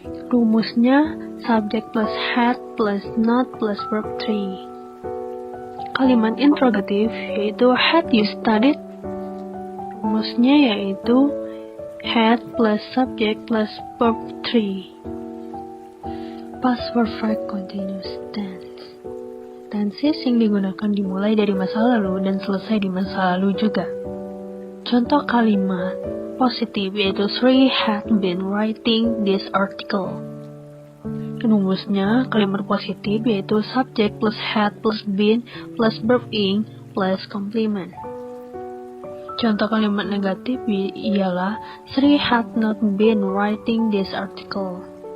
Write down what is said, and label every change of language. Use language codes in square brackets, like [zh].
[id] Rumusnya [en] subject plus had plus not plus verb 3. [id] Kalimat interrogatif yaitu [en] had you studied. [id] Rumusnya yaitu [en] had plus subject plus verb 3. Past perfect continuous tense. [id] Tenses yang digunakan dimulai dari masa lalu dan selesai di masa lalu juga. Contoh kalimat positif yaitu [en] Sri had been writing this article. [id] Rumusnya kalimat positif yaitu [en] subject plus had plus been plus verb in plus complement. [id] Contoh kalimat negatif ialah [en] Sri had not been writing this article.